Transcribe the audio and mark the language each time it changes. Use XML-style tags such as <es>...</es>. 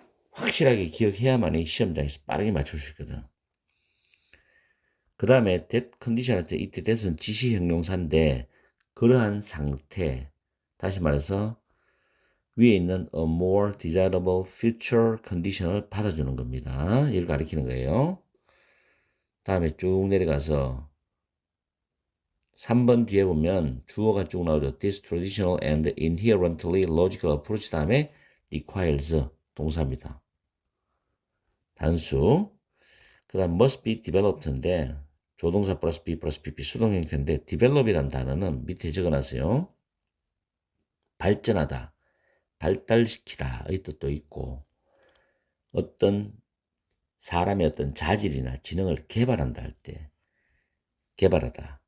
<ko>확실하게 기억해야만이 시험장에서 빠르게 맞출 수 있거든. 그 다음에 that 컨디션 할 때 이때 that은 지시 형용사인데 그러한 상태 다시 말해서 위에 있는</ko> <en>a more desirable future condition</en> <ko>을 받아주는 겁니다. 이걸 가리키는 거예요. 다음에 쭉 내려가서 3번 뒤에 보면 주어가 쭉 나오죠.</ko> <en>This traditional and inherently logical approach</en> <ko>다음에</ko> <en>requires 동사입니다.</en> <ko>단수. 그 다음 must be developed인데 조동사 플러스 be 플러스 pp 수동 형태인데 develop이라는 단어는 밑에 적어놨어요. 발전하다, 발달시키다의 뜻도 있고 어떤 사람의 어떤 자질이나 지능을 개발한다 할 때 개발하다.</ko>